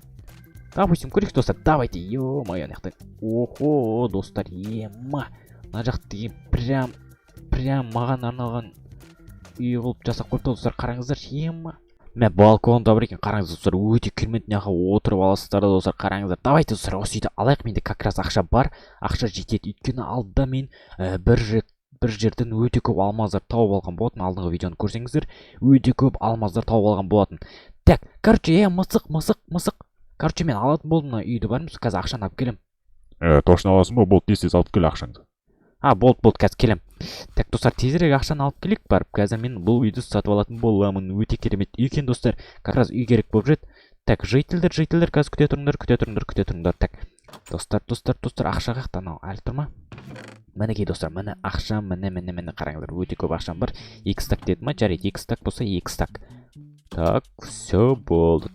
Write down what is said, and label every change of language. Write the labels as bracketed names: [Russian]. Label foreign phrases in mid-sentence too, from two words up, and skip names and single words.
[Kazakh] Допустим, көрейік, достар, [Russian] давайте, ё-моё, [Kazakh] мына жақта. Достар, мына жақта деген прям маған арналған үй қылып жасап қойыпты, достар, қараңыздар, балконда бар екен, қараңыздар, достар, өте керемет, мынақа отырып аласыздар, достар, қараңыздар. Давайте, достар, осы үйді алайық, менде [Russian] как раз [Kazakh] ақша бар, ақша жетеді, өйткені алдыда мен бір жерден өте көп алмаздар тауып алған болатын. Алдыңғы видеоны көрсеңіздер, өте көп алмаздар тауып алған болатын. Так, мысық. Мен алатын болдым мына үйді, бармыз, қазір ақшаны алып келем. Точно аласың ба? Болды, тез алып кел ақшаңды. Болды, қазір келем. Так, достар, тезірек ақшаны алып келейік барып. Қазір мен бұл үйді сатып алатын боламын. Өте керемет үй екен, достар. [Russian] Как раз [Kazakh] үй керек болып жүр. Так, жителдер қазір күте тұрыңдар. Так, достар, ақша қақта анау әлі тұр ма? Мінекей достар, міне ақшам, міне қараңыздар, өте көп ақшам бар. 2 стак деді ма? Жарайды, 2 стак болса 2 стак. Так, все болды.